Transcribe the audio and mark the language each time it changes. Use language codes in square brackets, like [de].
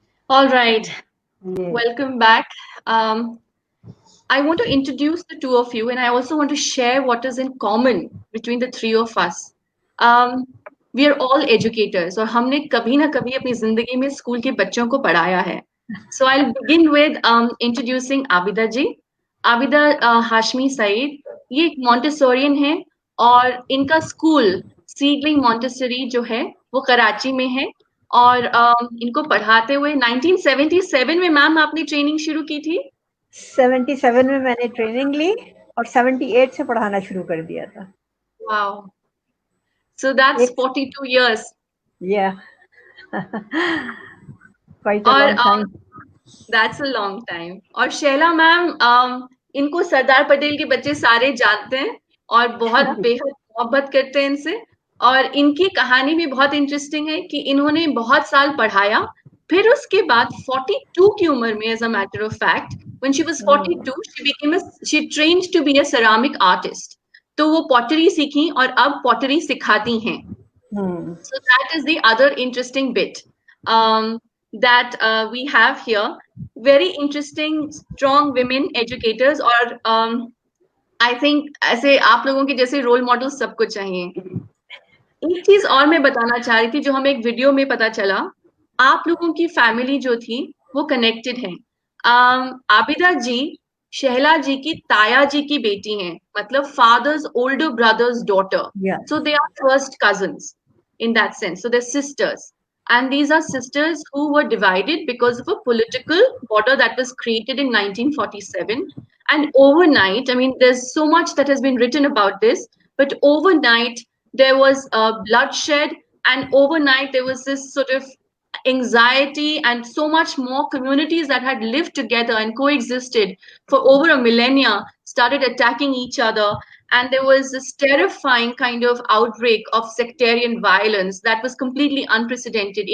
[en] All right, [hi] ये [en] welcome back. I want to introduce the two of you, and I also want to share what is in common between the three of us. We are all educators, [hi] और हमने कभी ना कभी अपनी जिंदगी में school के बच्चों को पढ़ाया है. [en] So I'll begin with introducing Abida ji. [hi] Abida Hashmi Saeed, ये एक Montessorian है, और इनका स्कूल सीडलिंग मॉन्टेसरी जो है वो कराची में है, और इनको पढ़ाते हुए 1977 में मैम आपने ट्रेनिंग शुरू की थी. 77 में मैंने ट्रेनिंग ली और 78 से पढ़ाना शुरू कर दिया था। [en] Wow. So that's [hi] एक [en] 42 years. Yeah quite a [hi] और [en] Long time. that's a long time. [hi] और शैला मैम, इनको सरदार पटेल के बच्चे सारे जानते हैं और बहुत बेहद मोहब्बत करते हैं इनसे, और इनकी कहानी भी बहुत इंटरेस्टिंग है कि इन्होंने बहुत साल पढ़ाया, फिर उसके बाद 42 की उम्र में, [en] As a matter of fact, when she was 42 she trained to be a ceramic artist. [hi] तो वो पॉटरी सीखी और अब पॉटरी सिखाती हैं। [en] So that is the other interesting bit that we have here. Very interesting, strong women educators, [hi] और I think ऐसे आप लोगों के जैसे रोल मॉडल सबको चाहिए। एक चीज और मैं बताना चाह रही थी जो हमें एक वीडियो में पता चला, आप लोगों की फैमिली जो थी वो कनेक्टेड है। आबिदा जी शहला जी की ताया जी की बेटी हैं, मतलब [en] Father's older brother's daughter, Yeah. so they are first cousins in that sense, so they're sisters, and these are sisters who were divided because of a political border that was created in 1947. And overnight, I mean, there's so much that has been written about this, but overnight there was bloodshed, and overnight there was this sort of anxiety, and so much more communities that had lived together and coexisted for over a millennia started attacking each other, and there was this terrifying kind of outbreak of sectarian violence that was completely unprecedented.